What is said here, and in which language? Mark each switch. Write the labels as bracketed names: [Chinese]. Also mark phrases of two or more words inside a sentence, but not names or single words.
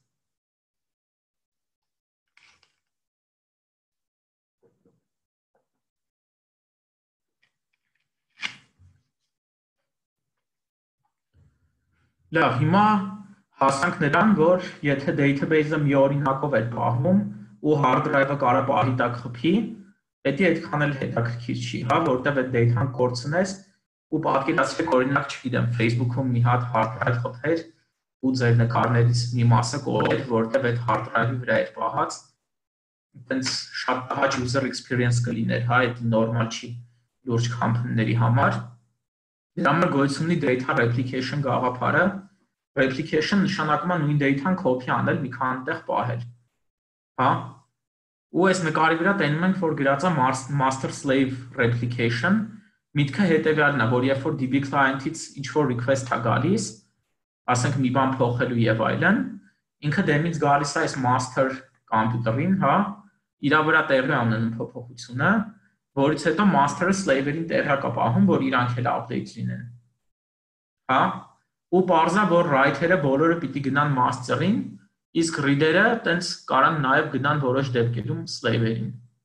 [Armenian] Լավ, հիմա հասանք նրան, որ եթե database-ը մի օրինակով է պահվում ու [English] hard drive- [Armenian] ը կարա պահի տակ խփի, դա այդքան էլ հետաքրքիր չի, հա, որտեղ այդ data-ն կորցնես ու պատկերացրեք օրինակ, չգիտեմ, Facebook-ում մի հատ [English] hard drive [Armenian] խփեր ու ձեր նկարներից մի մասը կորեր, որտեղ այդ [English] hard drive- [Armenian] ի վրա էր պահած, այդպես շատ տհաճ [English] user experience [Armenian] կլիներ, հա, դա նորմալ չի լուրջ կամփանիների համար։ Դրա համար գոյություն ունի [English] data replication [Armenian] գաղափարը։ Replication նշանակում է նույն data-ն copy անել, մի քանի տեղ պահել։ Հա։ Ու այս նկարի վրա տենում ենք, որ գրած է [English] master slave replication, [Armenian] միտքը հետևյալն է, որ երբ որ [English] DB client- [Armenian] ից ինչ-որ request է գալիս, ասենք մի բան փոխելու եւ այլն, ինքը դեմից գալիս է այս master կոմպյուտերին, հա, իր վրա տեղի ունենում փոփոխությունը, որից հետո master-ը slave-երին տեղի է պահում, որ իրանք էլ update լինեն։ Հա, ու parza որ writer-ը բոլորը պիտի գնան master-ին, իսկ reader-ը տենց կարան նաեւ գնան որոշ դեպքերում slave-երին։